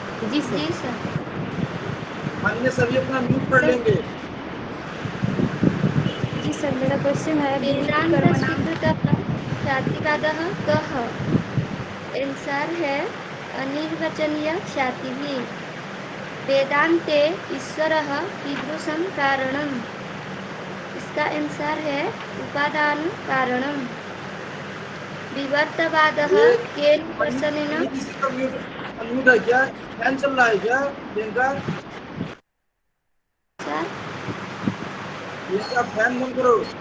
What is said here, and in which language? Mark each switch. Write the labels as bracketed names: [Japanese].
[Hindi] जी sir. अन्य सभी अपना म्यूट कर लेंगे। जी सर, मेरा क्वेश्चन है [Sanskrit] ख्यातिवादः कः। [Hindi] आंसर है अनिर्वचनीय ख्यातिः। [Sanskrit] वेदांते ईश्वरः कीदृशं कारणम्। [Hindi] इसका आंसर है उपादान कारणम्। [Sanskrit] विवर्तवादः केन दर्शनेन। [Hindi] अनम्यूट है क्या? फैन चल रहा है क्या प्रियंका? प्रियंका फैन बंद करो।